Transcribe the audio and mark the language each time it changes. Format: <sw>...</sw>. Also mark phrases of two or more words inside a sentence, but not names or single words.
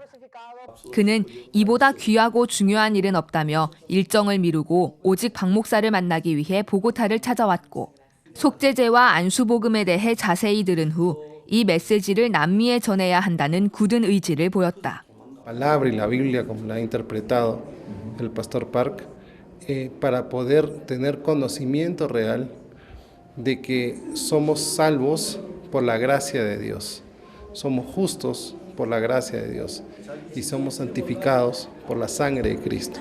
<ko>그는 이보다 귀하고 중요한 일은 없다며 일정을 미루고 오직 박 목사를 만나기 위해 보고타를 찾아왔고 속죄제와 안수복음에 대해 자세히 들은 후 이 메시지를 남미에 전해야 한다는 굳은 의지를 보였다.</ko> <es>Palabra y la Biblia como la ha interpretado el pastor Park para poder tener conocimiento real de que somos salvos por la gracia de Dios, somos justos por la gracia de Dios y somos santificados por la sangre de Cristo.</es>